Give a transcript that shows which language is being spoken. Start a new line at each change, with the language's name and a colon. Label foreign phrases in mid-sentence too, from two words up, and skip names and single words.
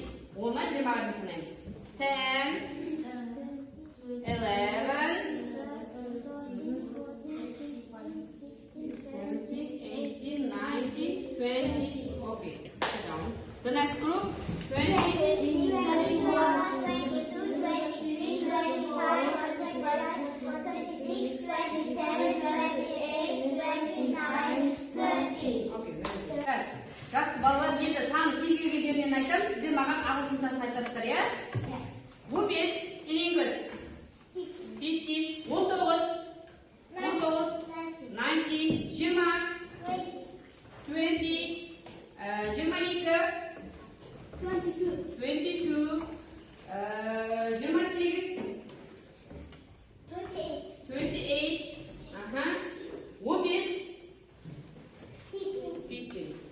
English: Woman, 10, 11, 17, 18, 19, 20. Okay, sit down. The next group, 20, 22, 23, 24, 25, 26, 27, 28, 29, 30. Okay, very good.
Kazakh: Жақсы балалар, енді саны кез келген жерінен айтамын, сіздер маған ағылшыншасын айтасыздар, иә?
English: 15 in English. 15, 19, 20, 22, 28, 15. 15.